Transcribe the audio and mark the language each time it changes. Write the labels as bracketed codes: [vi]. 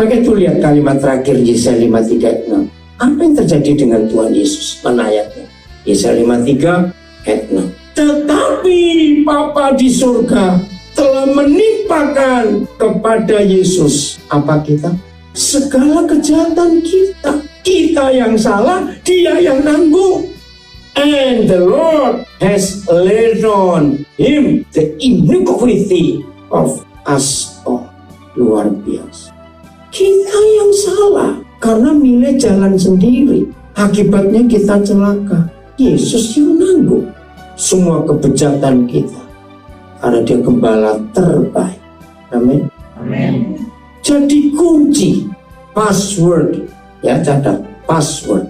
[id] Maka itu lihat kalimat terakhir Yesaya 53:6. Apa yang terjadi dengan Tuhan Yesus? Mana ayatnya? Yesaya 53 ayat 6. Tetapi Bapa di surga telah menimpakan kepada Yesus apa kita? Segala kejahatan kita. Kita yang salah, dia yang nanggung. [en] And the Lord has laid on him the iniquity of us all. [id] Luar biasa. Kita yang salah karena milih jalan sendiri. Akibatnya kita celaka. Yesus yang nanggung semua kebejatan kita. Karena dia gembala terbaik. Amin. Amin. Jadi kunci, password, ya catat, password.